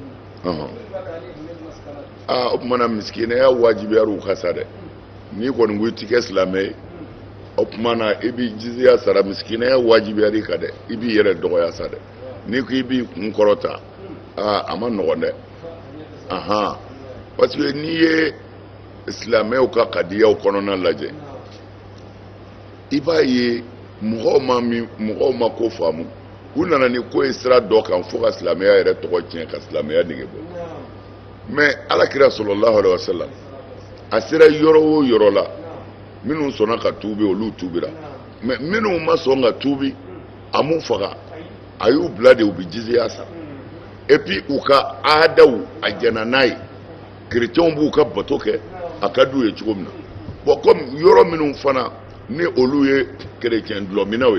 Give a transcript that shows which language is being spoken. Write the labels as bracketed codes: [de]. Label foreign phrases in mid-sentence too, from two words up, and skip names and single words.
[bm] o kuma na misikinɛya wajibiyara u ka sa dɛ n'i kɔni ko i ti kɛ silamɛ ye o kuma na i b'i jizya sara misikinɛya wajibiyara i kan dɛ i b'i yɛrɛ dɔgɔya sa dɛ n'i ko i b'i kun kɔrɔta a ma nɔgɔn dɛ [fr] parce que [bm] n'i ye silamɛw ka kadiyaw kɔnɔna lajɛ i b'a ye mɔgɔw ma ko faamu u nana ni ko ye sira dɔ kan fo ka silamɛya yɛrɛ tɔgɔ tiɲɛ ka silamɛya nege bɔ mais alakira [ar] صلى الله عليه وسلم [bm] a sera yɔrɔ o yɔrɔ la minnu sɔnna ka tuubi olu tuubira mais minnu ma sɔn ka tuubi a m'u faga a y'u bila de u bɛ jizya sara [fr] et puis [bm] u ka aadaw a jɛna n'a ye chrétiens b'u ka bato kɛ a ka d'u ye cogo min na [fr] bon comme [bm] yɔrɔ minnu fana ni olu ye chrétien dulɔminaw